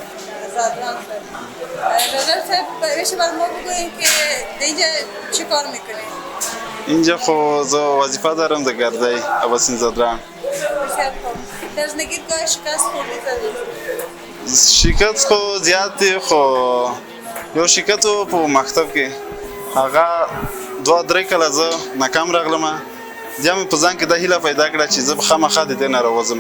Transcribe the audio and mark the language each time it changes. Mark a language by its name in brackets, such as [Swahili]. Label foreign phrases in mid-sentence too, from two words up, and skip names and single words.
[Persian] نظر صاحب میشه بر ما بگوییم که اینجا چی کار میکنی؟ اینجا خو وظیفه دارم در گرده عباسین زدران. بسیار خوب. در زندگیت گاه شکست خوردی؟ [Pashto] شکست خو زیادی خو یو شکست په مکتب کې هغه 2-3 کله زه ناکام راغلم. بیا مې په ځان کې دا هیله پیدا کړه چې زه به خامخا د دې نه راوځم.